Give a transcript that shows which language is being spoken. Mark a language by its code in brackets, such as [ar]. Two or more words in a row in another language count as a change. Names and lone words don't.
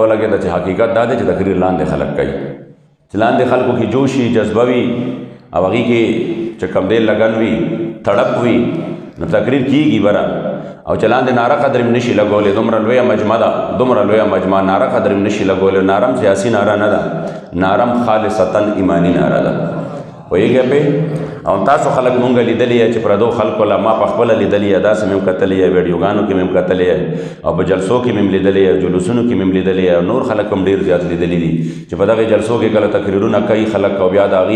[ps] ولګېده چې حقیقت دا دی چې تقریر لاندې خلک کوي چې لاندې خلکو کې جوش وي جذبه وي او هغې کې چې کوم دی لګن وي تړپ وي نو تقریر کېږي بره او چې لاندې ناره قدر هم نشي لګولی دومره لویه مجمع ده دومره لویه مجمع ناره قدر هم نشي لګولی نارم سیاسي ناره نه ده نارم خالصتا ایمانی ناره ده پوهېږئ پې او تاسو خلک مونږ لیدلی چې پردو خلکو له ما په خپله لیدلی داسې مې هم کتلی ویډیوګانو کې مې هم کتلی او په جلسو کې مې هم لیدلی جلوسونو کې مې هم لیدلی او نور خلک هم ډېر زیات لیدلی دي چې په دغې جلسو کې کله تقریرونه کوي خلک او بیا د هغې